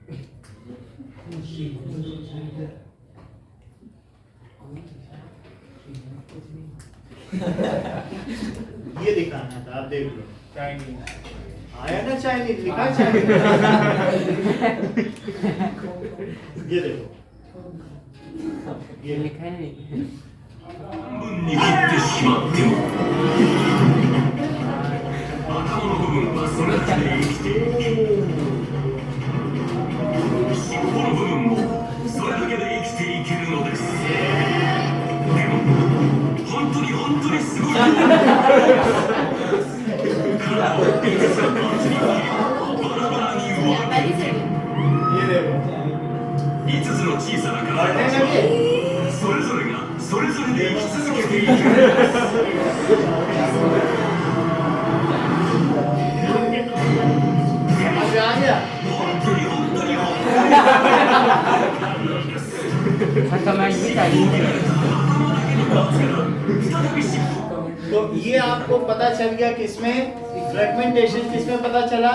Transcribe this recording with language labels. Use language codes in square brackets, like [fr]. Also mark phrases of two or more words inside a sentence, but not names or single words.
[hi] ये दिखाना था, आप देख लो। आया ना चाइनीज, लिखा चाइनीज। ये देखो, ये लिखा है नहीं। [ja] 握ってしまっても頭の部分はそれだけで生きている尻尾の部分もそれだけで生きていけるのですでも本当にすごい体を5つのパーツに切りバラバラに分けて [hi] ये देखो, [ja] 5 つの小さな体 [hi] पढ़ने [ja] たちは [hi] लगे। [ja] それぞれがそれぞれで生き続けていく [hi] समझ में आ गया? [ja] 本当に [hi] सर कमेंट भी चाहिए। तो ये आपको पता चल गया किसमें फ्रेगमेंटेशन, किसमें पता चला?